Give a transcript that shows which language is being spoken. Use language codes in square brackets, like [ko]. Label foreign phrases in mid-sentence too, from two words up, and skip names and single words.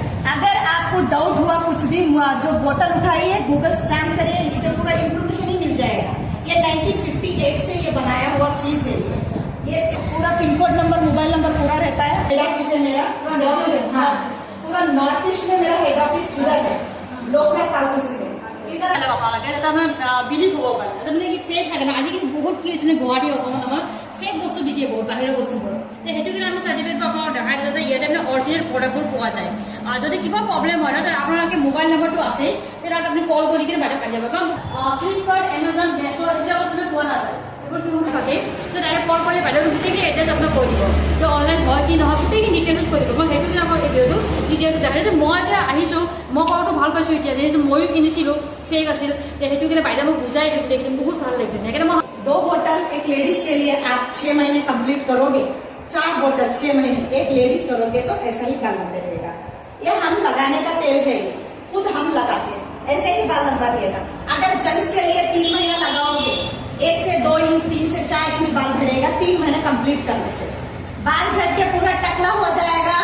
[hi] अगर आपको डाउट हुआ कुछ भी जो बोतल उठाइए गूगल स्कैन करिए इसके पूरा इंफॉर्मेशन ही मिल जाएगा। ये 1958 से ये बनाया हुआ चीज है ये पूरा [en] pin code number mobile number [hi] पूरा रहता है। [en] head office [hi] है मेरा हाँ पूरा [en] north east [hi] में मेरा [en] head office [hi] इधर है लोकनाथ [en] south east [hi] में इधर [as] বিলিভ হ'ব পাৰে তাৰমানে কি ফেক থাকে না আজিকালি বহুত কি হৈছে গুৱাহাটী অসমত আমাৰ ফেক বস্তু বিক্ৰী বহুত বাহিৰৰ বস্তুবোৰ সেইটো কাৰণে আমি চাৰ্টিফিকেটটো আপোনাক দেখাই দিওঁ যে ইয়াতে মানে অৰিজিনেল প্ৰডাক্টবোৰ পোৱা যায় আৰু যদি কিবা প্ৰব্লেম হয় না আপোনালোকে মোবাইল নম্বৰটো আছে তাত আপুনি কল কৰি কিনে বাইদেউ কাটি যাব কাৰণ ফ্লিপকাৰ্ট এমাজন মেছো এইবিলাকত মানে পোৱা নাযায় এইবোৰ যোনবোৰ থাকে তো [en] direct call [as] কৰিলে বাইদেউ গোটেইখিনি এড্ৰেছ আপোনাক কৈ দিব যে অনলাইন হয় কি নহয় গোটেইখিনি ডিটেইলছ কৈ দিব মই সেইটো কাৰণে আপোনাক এই ভিডিঅ'টো ডিটেইলছ দেখাই যে মই এতিয়া আহিছোঁ মই কৰাটো ভাল পাইছোঁ এতিয়া যিহেতু ময়ো কিনিছিলোঁ फेक আছিল সেইটো কাৰণে বাইদেউ মোক বুজাই দিওঁ দেখি বহুত ভাল লাগিছে সেইকাৰণে মই [hi] 2 बोतल एक लेडीज के लिए आप 6 महीने कंप्लीट करोगे 4 बोतल 6 महीने एक लेडीज करोगे तो ऐसा ही बाल लंबे रहेगा। ये हम लगाने का तेल है खुद हम लगाते हैं ऐसे ही बाल लंबा रहेगा। अगर जेंट्स के लिए 3 महीना लगाओगे 1 से 2 इंच 3 से 4 इंच बाल झड़ेगा 3 महीने कंप्लीट करने से बाल झड़ के पूरा टकला हो जाएगा।